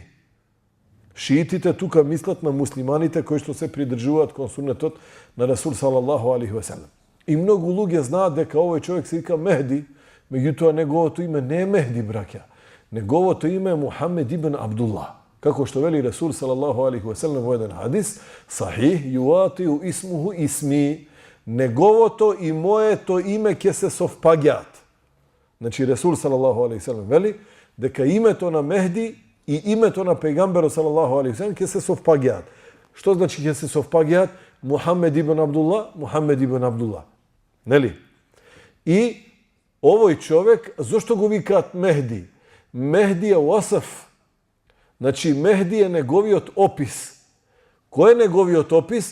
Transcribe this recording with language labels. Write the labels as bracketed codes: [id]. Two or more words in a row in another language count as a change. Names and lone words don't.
[mk] Шиитите тука мислат на муслиманите кои што се придржуваат кон суннетот на Ресул [ar] صلى الله عليه وسلم. [mk] И многу луѓе знаат дека овој човек се вика Мехди, меѓутоа неговото име не е Мехди, браќа. Неговото име е Мухамед ибн Абдулла. Како што вели Ресул [ar] صلى الله عليه وسلم [mk] во еден хадис, [ar] صحيح يواطئ اسمه اسمي, [mk] неговото и моето име ќе се совпаѓаат. Значи Ресул [ar] صلى الله عليه وسلم [mk] вели дека името на Мехди и името на пејгамберот [ar] صلى الله عليه وسلم [mk] ќе се совпаѓаат. Što znači ќе се совпаѓаат? Мухамед ибн Абдулла, Мухамед ибн Абдулла. Нели? И овој човек, зошто го викаат Мехди? Мехди е Уасаф. Значи, Мехди е неговиот опис. Кој е неговиот опис?